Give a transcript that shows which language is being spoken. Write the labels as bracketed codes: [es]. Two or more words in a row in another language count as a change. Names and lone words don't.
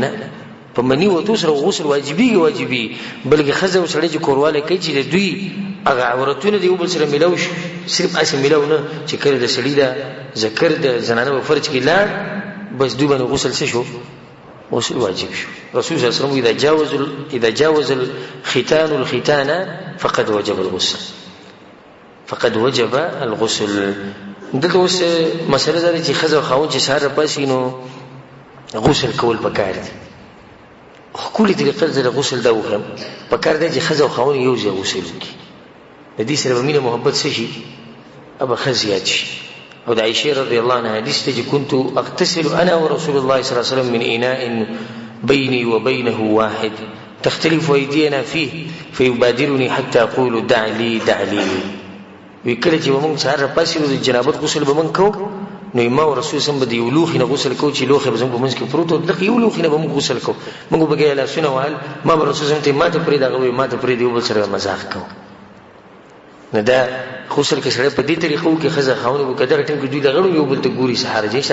[ps] نه، په مني وتو سره غسل واجبېږي، بلکې ښځه او سړی چې کوروالی کوي چې د دوی هغه عورتونه د یو بل سره میلاو شي، صرف هسې میلاو نه چې کله د سړي دا ذکر د زنانه په فرج کې لاړ بس دوی باندې غسل څه شو؟ غسل واجب شو. [ar] رسول صلی الله علیه وسلم اذا جاوز الختان الختان فقد وجب الغسل، فقد وجب الغسل. [ps] دلته اوس مسله دا ده چې ښځه او خاوند چې سهار راپاسي نو غسل کول پکار دي. ښکلې طریقه د غسل دا وښیم، پکار دی چې ښځه او خاوند یو ځای غسل وکړي، د دې سره به مینه محبت څه شي؟ ابه ښه زیات شي. او د عائشې [ar] رضی الله عنها [ps] حدیث ته چې [ar] كنت اغتسل انا ورسول الله صلی الله علیه وسلم من اناء بیني وبینه واحد تختلف ايدينا فيه فيبادرني حتى اقول دع لي دع لي. [ps] وی کله چې موږ سهار راپاسي نو د جنابت غسل به موږ کوو، نو ما او رسول سم به د یو لوښي نه غسل کوو چې لوښی به زموږ په منځ کې پروت و، دغه یو لوښي نه به موږ غسل کوو، موږ به بیا لاسونه وهل، ما به رسول سم ته ما ته پرېږده، هغه به ما ته پرېږدي، یو بل سره مزاح کوو. نو دا غسل کې سړی په دې طریقه وکړي، ښځه خاوند به که دغه ټایم کې دوی د غړو یو بل ته ګوري، څه حرج نشته.